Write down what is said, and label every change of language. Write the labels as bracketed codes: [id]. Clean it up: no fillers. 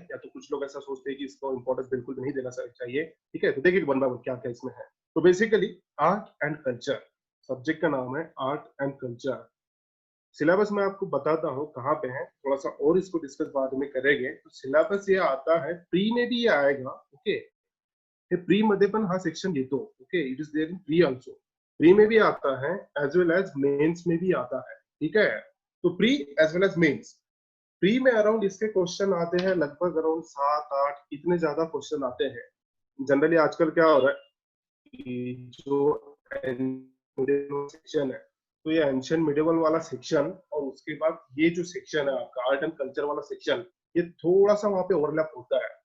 [hi] या तो कुछ लोग ऐसा सोचते हैं कि इसको इम्पोर्टेंस बिल्कुल भी नहीं देना चाहिए, ठीक है. तो देखिए वन बाय वन क्या क्या इसमें है. तो basically art and culture, subject का नाम है आर्ट एंड कल्चर. सिलेबस मैं आपको बताता हूँ कहाँ पे है, थोड़ा सा और इसको डिस्कस बाद में करेंगे. तो सिलेबस ये आता है, प्री में भी ये आएगा. [mr] ओके, हे प्री मध्ये पण हा सेक्शन येतो. [en] Okay, it is there in pre also. [hi] Pre में भी आता है एज वेल एज मेंस में भी आता है, ठीक है. तो pre as well as mains. Pre में अराउंड इसके क्वेश्चन आते हैं लगभग अराउंड 7-8, इतने ज्यादा क्वेश्चन आते हैं. जनरली आजकल क्या हो रहा है कि जो सेक्शन है, तो ये एंशियंट मिडिवल वाला सेक्शन और उसके बाद ये जो सेक्शन है आपका आर्ट एंड कल्चर वाला सेक्शन, ये थोड़ा सा वहां पे ओवरलैप होता है.